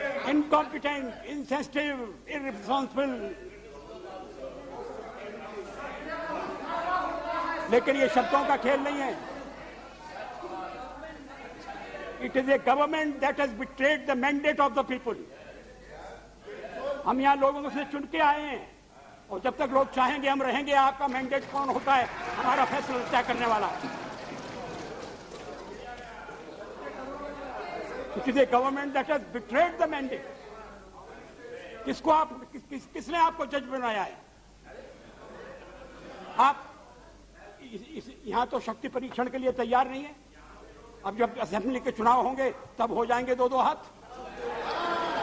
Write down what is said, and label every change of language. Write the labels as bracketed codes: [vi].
[en] Incompetent, insensitive, irresponsible. [hi] लेकिन ये शब्दों का खेल नहीं है, [en] It is a government that has betrayed the mandate of the people. [hi] हम यहाँ लोगों से चुन के आए हैं और जब तक लोग चाहेंगे हम रहेंगे। आपका मैंडेट कौन होता है हमारा फैसला तय करने वाला। [en] It is a government that has betrayed the mandate. [hi] किसको आप किसने आपको जज बनाया है? आप यहां तो शक्ति परीक्षण के लिए तैयार नहीं है। अब जब असेंबली के चुनाव होंगे तब हो जाएंगे दो दो हाथ।